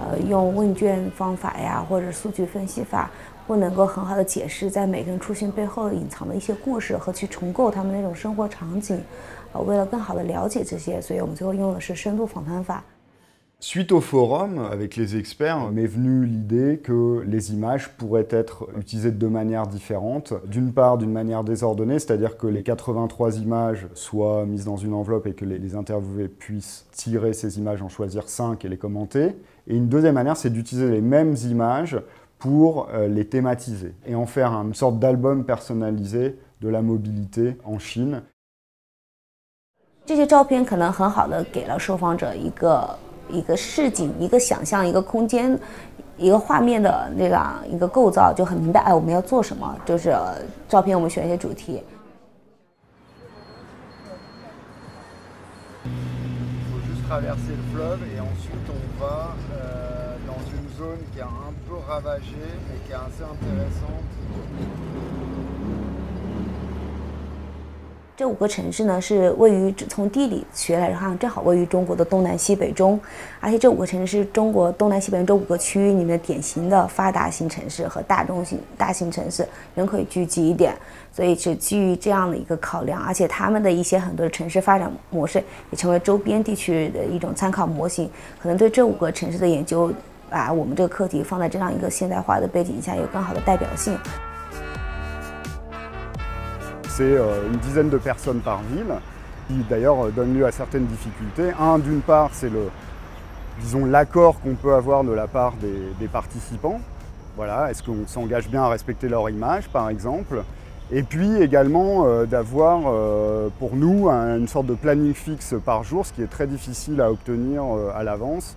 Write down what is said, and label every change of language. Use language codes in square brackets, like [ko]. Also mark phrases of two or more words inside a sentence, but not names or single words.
[zh] 用问卷方法呀，或者数据分析法，不能够很好的解释在每个人出现背后隐藏的一些故事和去重构他们那种生活场景。为了更好的了解这些，所以我们最后用的是深度访谈法。 [fr] Suite au forum, avec les experts, m'est venue l'idée que les images pourraient être utilisées de deux manières différentes. D'une part, d'une manière désordonnée, c'est-à-dire que les 83 images soient mises dans une enveloppe et que les interviewés puissent tirer ces images, en choisir 5 et les commenter. Et une deuxième manière, c'est d'utiliser les mêmes images pour les thématiser et en faire une sorte d'album personnalisé de la mobilité en Chine. [zh] 这些照片可能很好的给了受访者一个视景、一个想象、一个空间、一个画面的这样一个构造，就很明白，我们要做什么。就是照片我们选一些主题。 [fr] Il faut juste traverser le fleuve et ensuite on va dans une zone qui est un peu ravagée mais qui est assez intéressante. [zh] 这5个城市呢，是位于从地理学来看，正好位于中国的东南西北中，而且这5个城市是中国东南西北这5个区域里面典型的发达型城市和大型城市，人口聚集一点，所以是基于这样的一个考量，而且他们的一些很多的城市发展模式也成为周边地区的一种参考模型，可能对这5个城市的研究，把我们这个课题放在这样一个现代化的背景下，有更好的代表性。 [fr] C'est une dizaine de personnes par ville, qui d'ailleurs donne lieu à certaines difficultés. D'une part, c'est l'accord qu'on peut avoir de la part des participants. Voilà, est-ce qu'on s'engage bien à respecter leur image, par exemple. Et puis également d'avoir pour nous une sorte de planning fixe par jour, ce qui est très difficile à obtenir à l'avance.